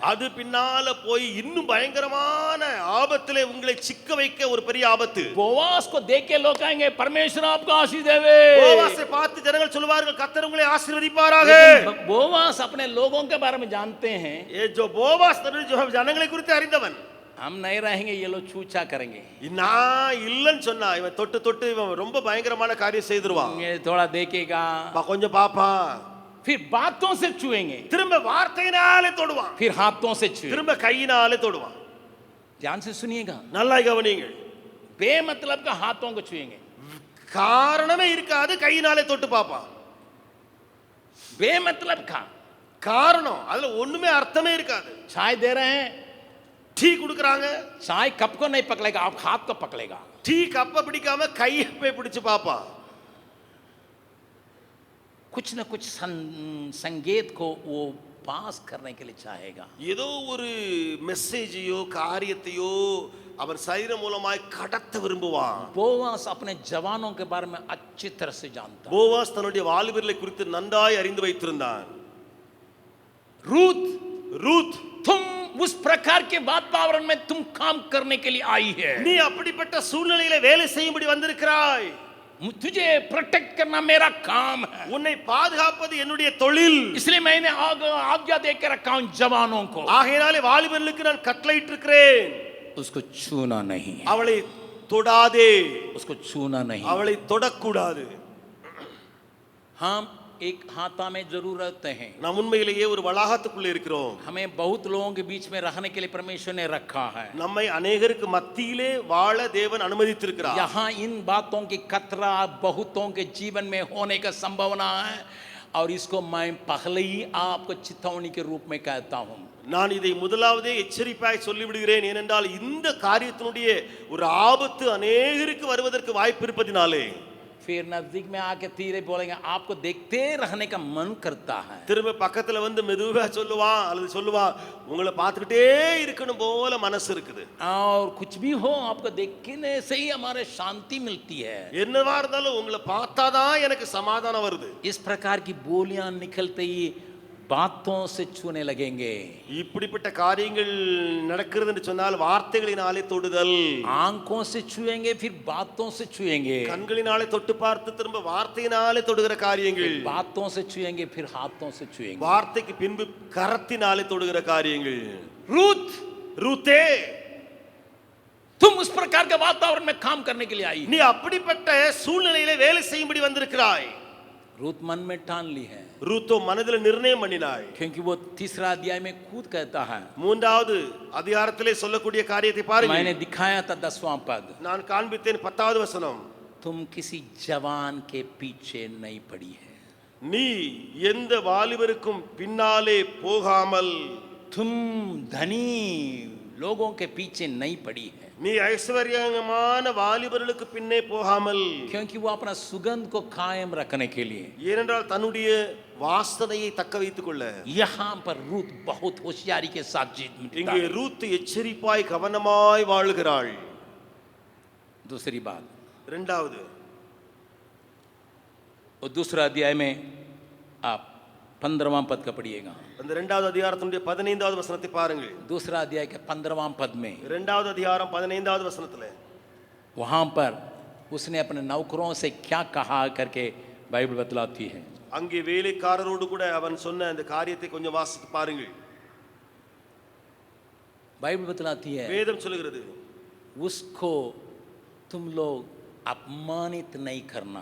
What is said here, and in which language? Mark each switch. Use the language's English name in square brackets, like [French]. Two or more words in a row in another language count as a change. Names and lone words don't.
[Tamil] அது பின்னால போய் இன்னும் பயங்கரமான ஆபத்திலே உங்களை சிக்க வைக்க ஒரு பெரிய ஆபத்து. [Hindi] बोवास को देख के लोग कहेंगे परमेश्वर आपको आशीष देवे. [Tamil] போவாசை பார்த்து ஜனங்கள் சொல்வார்கள் கர்த்தர் உங்களை ஆசீர்வதிப்பாராக. [Hindi] बोवास अपने लोगों के बारे में जानते हैं. ये जो [Tamil] போவாஸ் जो ஜனங்களை குறித்து அறிந்தவன். [Hindi] हम नहीं रहेंगे, ये लोग छूछा करेंगे. [Tamil] நான் இல்லன்னு சொன்னா இவன் தொட்டு தொட்டு இவன் ரொம்ப பயங்கரமான காரியம் செய்துருவான். [Hindi] ये थोड़ा देखेगा, [Tamil] கொஞ்சம் பாப்பான். [Hindi] फिर बातों से छुएंगे, [Tamil] திரும்ப வார்த்தையினாலே தொடுவான். [Hindi] फिर हाथों से छुएंगे. [Tamil] திரும்ப கையினாலே தொடுவான். [Hindi] ध्यान से सुनिएगा. [Tamil] நல்லா கவனியுங்கள். [Hindi] बेमतलब का हाथों को छुएंगे. [Tamil] காரணமே இருக்காது கையினாலே தொட்டு பாப்பான். [Hindi] बेमतलब का। [Tamil] காரணம் அதுல ஒண்ணுமே அர்த்தமே இருக்காது. [Hindi] चाय दे रहे हैं, [Tamil] டீ குடுக்குறாங்க, [Hindi] चाय कप को नहीं पकड़ेगा, आप हाथ को पकड़ेगा। [Tamil] டீ கப்பை பிடிக்காம கையை போய் பிடிச்சு பாப்பான். [Hindi] कुछ न कुछ संकेत को वो पास करने के लिए चाहेगा। [Tamil] ஏதோ ஒரு மெசேஜையோ காரியத்தையோ அவன் சரீரம் மூலமாய் கடத்த விரும்புவான். [Hindi] बोआस अपने जवानों के बारे में अच्छी तरह से जानता। [Tamil] போவாஸ் தன்னுடைய வாலிபர்களை குறித்து நன்றாய் அறிந்து வைத்திருந்தான். [Hindi] रूथ, [Tamil] ரூத், [Hindi] तुम उस प्रकार के वातावरण में तुम काम करने के लिए आई है। [Tamil] நீ அப்படிப்பட்ட சூழ்நிலையில வேலை செய்யும்படி வந்திருக்கிறாய். [Hindi] तुझे प्रोटेक्ट करना मेरा काम है, [Tamil] உன்னை பாதுகாப்பது என்னுடைய தொழில். [Hindi] इसलिए मैंने आज्ञा दे के रखा हूं जवानों को। [Tamil] ஆகையினாலே வாலிபர்களுக்கு நான் கட்டளையிட்டு இருக்கிறேன். [Hindi] उसको छूना नहीं, [Tamil] அவளை தொடாதே, [Hindi] उसको छूना नहीं। [Tamil] அவளை தொடக்கூடாது. [Hindi] हम एक हाथा में जरूर रहते हैं। [Tamil] நாம் உண்மையிலேயே ஒரு வளாகத்துக்குள்ளே இருக்கிறோம். [Hindi] हमें बहुत लोगों के बीच में रहने के लिए परमेश्वर ने रखा है। [Tamil] நம்மை अनेகருக்கு மத்தியிலே வாழ தேவன் அனுமதித்திருக்கிறார். [Hindi] यहाँ इन बातों की खतरा बहुतों के जीवन में होने का संभावना है, और इसको मैं पहले ही आपको चेतावनी के रूप में कहता हूँ। [Tamil] நான் இதை முதலாவதே எச்சரிப்பாய் சொல்லிவிடுகிறேன். ஏனென்றால் இந்த காரியத்தினுடைய ஒரு ஆபத்து அநேகருக்கு வருவதற்கு வாய்ப்பு இருப்பதினாலே. [Hindi] फिर नजदीक में आके धीरे बोलेंगे, आपको देखते रहने का मन करता है। [Tamil] திரும்ப பக்கத்துல வந்து மெதுவா சொல்லுவான் அல்லது சொல்லுவா, உங்களை பார்த்துக்கிட்டே இருக்கணும் போல மனசு இருக்குது. [Hindi] और कुछ भी हो आपको देखने से ही हमारे शांति मिलती है। [Tamil] என்னவா இருந்தாலும் உங்களை பார்த்தாதான் எனக்கு சமாதானம் வருது. [Hindi] इस प्रकार की बोलियां निकलते ही बातों से छूने लगेंगे। [Tamil] இப்படிப்பட்ட காரியங்கள் நடக்கிறது என்று சொன்னால் வார்த்தைகளினாலே தொடுதல், [Hindi] आंखों से छुएंगे, फिर बातों से छुएंगे, [Tamil] கண்களினாலே தொட்டு பார்த்து திரும்ப வார்த்தையினாலே தொடுகிற காரியங்கள், [Hindi] बातों से छुएंगे, फिर हाथों से छुएंगे। [Tamil] வார்த்தைக்கு பின்பு கரத்தினாலே தொடுகிற காரியங்கள். [Hindi] रूथ, [Tamil] ரூத்தே, [Hindi] तुम उस प्रकार के वातावरण में काम करने के लिए आई। [Tamil] நீ அப்படிப்பட்ட சூழ்நிலையிலே வேலை செய்யும்படி வந்திருக்கிறாய். [Hindi] रूथ मन में ठान ली है, [Tamil] ரூத்தோ மனதில் நிர்ணயம் பண்ணினாய். [Hindi] क्योंकि वो तीसरा अध्याय में खुद कहता है। [Tamil] மூன்றாவது அதிகாரத்திலே சொல்லக்கூடிய காரியத்தை பாருங்க. [Hindi] मैंने दिखाया था 10वां पद, [Tamil] நான் காண்பித்தேன் 10வது வசனம். [Hindi] तुम किसी जवान के पीछे नहीं पड़ी है, [Tamil] நீ எந்த வாலிபருக்கும் பின்னாலே போகாமல், [Hindi] तुम धनी लोगों के पीछे नहीं पड़ी है, [Tamil] நீ ஐஸ்வர்யமான வாலிபர்களுக்கு பின்னே போகாமல், [Hindi] क्योंकि वो अपना सुगंध को कायम रखने के लिए। [Tamil] ஏனென்றால் தன்னுடைய வாசனையை தக்க வைத்துக் கொள்ள. [Hindi] यहाँ पर रूथ बहुत होशियारी के साथ [Tamil] இங்கே ரூத் எச்சரிப்பாய் கவனமாய் வாழுகிறாள். [Hindi] दूसरी बात, [Tamil] இரண்டாவது, [Hindi] और दूसरा अध्याय में आप 15वां पद का पढ़िएगा। [Tamil] அந்த இரண்டாவது அதிகாரத்தினுடைய 15வது வசனத்தை பாருங்கள். [Hindi] दूसरा अध्याय के 15वां पद में, [Tamil] இரண்டாவது அதிகாரம் 15வது வசனத்துல [Hindi] वहां पर उसने अपने नौकरों से क्या कहा करके बाइबल बतलाती है। [Tamil] அங்கே வேலைக்காரரோடு கூட அவன் சொன்ன அந்த காரியத்தை கொஞ்சம் வாசித்து பாருங்கள். [Hindi] बाइबल बतलाती है, [Tamil] வேதம் சொல்லுகிறது, [Hindi] उसको तुम लोग अपमानित नहीं करना,